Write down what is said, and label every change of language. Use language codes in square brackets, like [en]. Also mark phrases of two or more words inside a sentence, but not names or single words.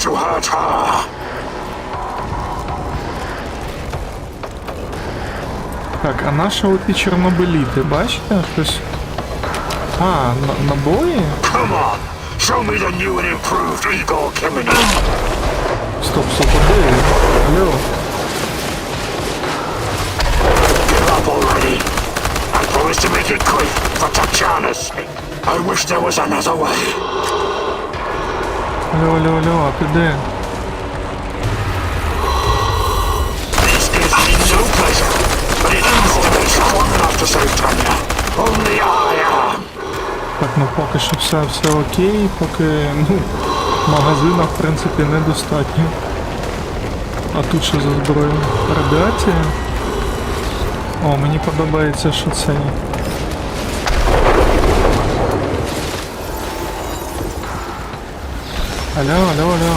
[uk] Так, а наші оті чорнобиліти, бачите? Щось... набої? Стоп, а де? Алло. [en] To make it quick for Tatjana's sake. I wish there was another way. [uk] Алло, а ти де? [en] This gives me no pleasure, but it is not strong enough to save Tanya. Only I am. [uk] Так, ну поки що все окей, поки, ну, магазина, в принципі, недостатньо. А тут що за зброя? Радіація? О, мені подобається, що це. Алло.